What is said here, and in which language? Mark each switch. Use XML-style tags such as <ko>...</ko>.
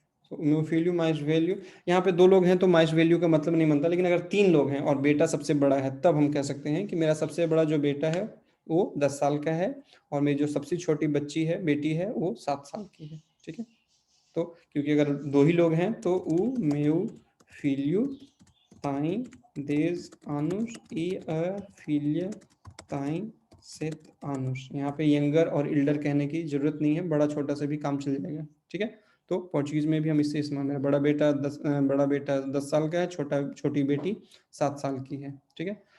<hi>तो</hi> <pt>meu filho mais velho,</pt> <hi>यहाँ पे 2 लोग हैं तो mais velho का मतलब नहीं बनता, लेकिन अगर 3 लोग हैं और बेटा सबसे बड़ा है तब हम कह सकते हैं कि मेरा सबसे बड़ा जो बेटा है वो 10 साल का है और मेरी जो सबसे छोटी बच्ची है, बेटी है, वो 7 साल की है, ठीक है।</hi> <pt>तो क्योंकि अगर 2 ही लोग हैं तो o meu filho tem 10 anos e a filha tem 7 anos।</pt> <hi>यहाँ पे यंगर और इल्डर कहने की जरूरत नहीं है, बड़ा छोटा से भी काम चल जाएगा, ठीक है। तो पोर्चुगीज में भी हम इससे इस्तेमाल है, बड़ा बेटा 10 साल का है, छोटी बेटी 7 साल की है, ठीक है।</hi>